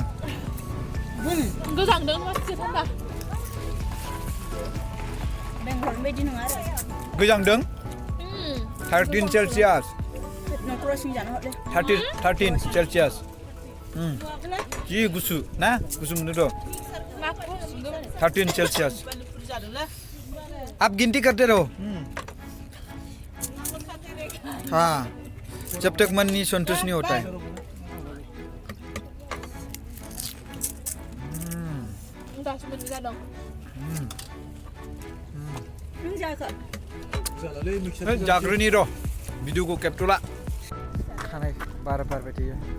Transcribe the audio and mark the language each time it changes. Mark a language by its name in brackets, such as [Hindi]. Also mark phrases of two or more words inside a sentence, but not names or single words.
[Bodo] गोजांदों मासे थान्दा बेंगल बायदि नङा आरो गोजांदों 13 सेल्सियास न'खराव सिं जानो हरदे 13 सेल्सियास जि गुसु ना गुसु मोनोथ' [Hindi] 13 सेल्सियास आप गिनती करते रहो हाँ जब तक मन नहीं संतुष्ट नहीं होता है [Bodo] जाग्रोनि र' भिडिअखौ खेबथ'ला खानाय बारबाय थायो